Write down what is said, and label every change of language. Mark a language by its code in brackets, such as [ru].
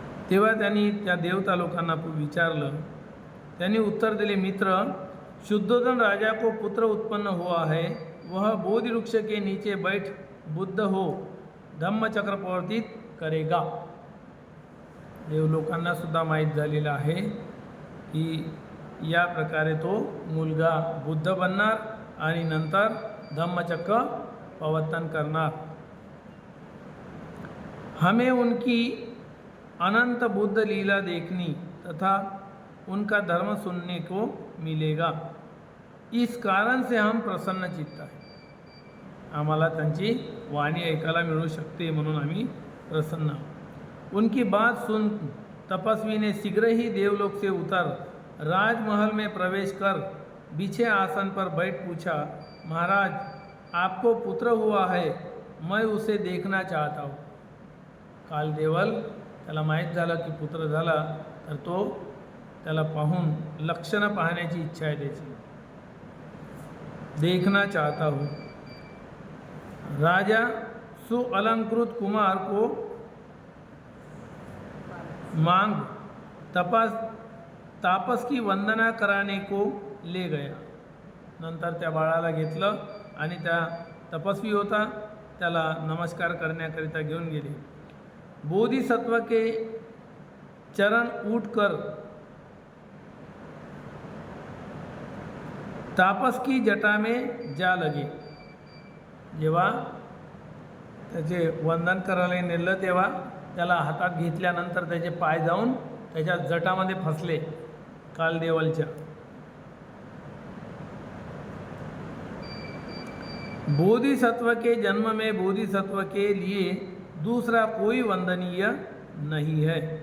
[mr] तेव्हा त्यांनी त्या देवता लोकांना विचारलं, त्यांनी उत्तर दिले, [hi] मित्र, शुद्धोधन राजा को पुत्र उत्पन्न हुआ है, वह बोधि वृक्ष के नीचे बैठ बुद्ध हो धम्मचक्र प्रवर्तित करेगा। [mr] देव लोकांना सुद्धा माहीत झालेलं आहे की या प्रकारे तो मुलगा बुद्ध बनणार आणि नंतर धम्मचक्र प्रवर्तन करणार। [hi] हमें उनकी अनंत बुद्ध लीला देखनी तथा उनका धर्म सुनने को मिलेगा, इस कारण से हम प्रसन्न चित्त है। [mr] आम्हाला त्यांची वाणी ऐकायला मिळू शकते म्हणून आम्ही प्रसन्न आहोत। [hi] उनकी बात सुन तपस्वी ने शीघ्र ही देवलोक से उतर राजमहल में प्रवेश कर बिछे आसन पर बैठ पूछा, महाराज आपको पुत्र हुआ है, मैं उसे देखना चाहता हूँ। [mr] कालदेवल त्याला माहीत झालं की पुत्र झाला, तर तो त्याला पाहून लक्षणं पाहण्याची इच्छा आहे त्याची, [hi] देखना चाहता हूँ। राजा सुअलंकृत कुमार को मांग तापस की वंदना कराने को ले गया। [mr] नंतर त्या बाळाला घेतलं आणि त्या तपस्वी होता त्याला नमस्कार करण्याकरिता घेऊन गेले। [hi] बोधिसत्व के चरण उठकर तापस की जटा में जा लगे। [mr] जेव्हा त्याचे वंदन करायला नेलं तेव्हा त्याला हातात घेतल्यानंतर त्याचे पाय जाऊन त्याच्या जटामध्ये फसले कालदेवलच्या। [hi] बोधिसत्व के जन्म में बोधिसत्व के लिए दूसरा कोई वंदनीय नहीं है।